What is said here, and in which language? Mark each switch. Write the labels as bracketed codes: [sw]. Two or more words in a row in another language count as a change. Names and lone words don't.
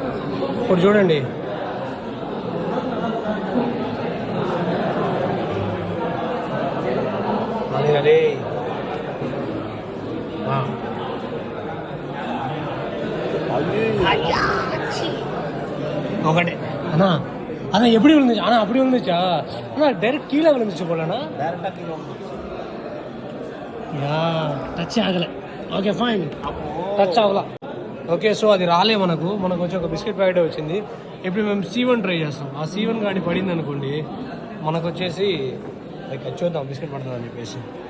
[te] ఇప్పుడు చూడండి, అదే ఒకటే అన్నా అన్నా [ta] எப்படி விழுந்துச்சு ஆனால் அப்படி விழுந்துச்சா அண்ணா டைரெக்ட் கீழே விழுந்துச்சு போலண்ணா. டச் ஆகலே. [en] okay fine, [te] టచ్ అవ్వలా. [en] okay, so [te] అది రాలే మనకు వచ్చి ఒక [en] biscuit packet [te] వచ్చింది. ఇప్పుడు మేము C1 ట్రై చేస్తాం. ఆ C1 కానీ పడింది అనుకోండి, మనకు వచ్చేసి లైక్ చూద్దాం బిస్కెట్ పడుతుందని చెప్పేసి.